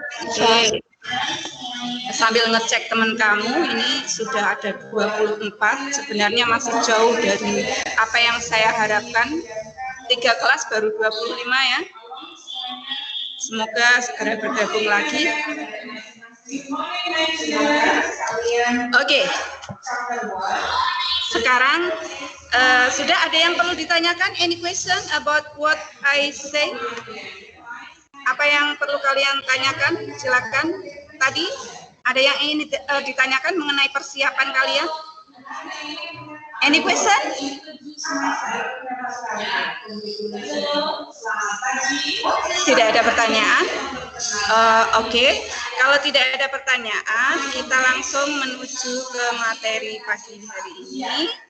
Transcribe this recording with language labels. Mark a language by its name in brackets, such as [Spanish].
[Indonesian] Oke. Sambil ngecek teman kamu, ini sudah ada 24, sebenarnya masih jauh dari apa yang saya harapkan. 3 kelas baru 25 ya. Semoga segera bergabung lagi. Oke. Sekarang sudah ada yang perlu ditanyakan? [English] Any question about what I say? [Indonesian] Apa yang perlu kalian tanyakan? Silakan. Tadi ada yang ingin ditanyakan mengenai persiapan kalian? [English] Any question? [Indonesian] Tidak ada pertanyaan? Oke. Kalau tidak ada pertanyaan, kita langsung menuju ke materi pagi hari ini.